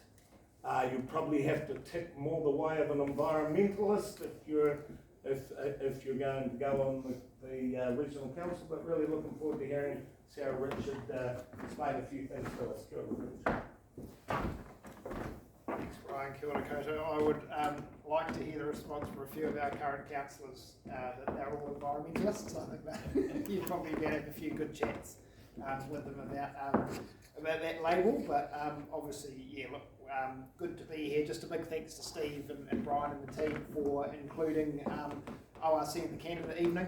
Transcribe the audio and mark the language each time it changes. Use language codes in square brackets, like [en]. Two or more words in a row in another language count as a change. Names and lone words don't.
[en] You probably have to tick more the way of an environmentalist if you're going to go on the regional council, but really looking forward to hearing Sarah Richard explain a few things to us. Thanks, Brian. [mi] Kia ora koutou. [en] I would like to hear the response from a few of our current councillors that they're all environmentalists. I think that you've probably been having a few good chats with them about that label, but obviously, yeah, look, good to be here. Just a big thanks to Steve and Brian and the team for including ORC in the candidate evening.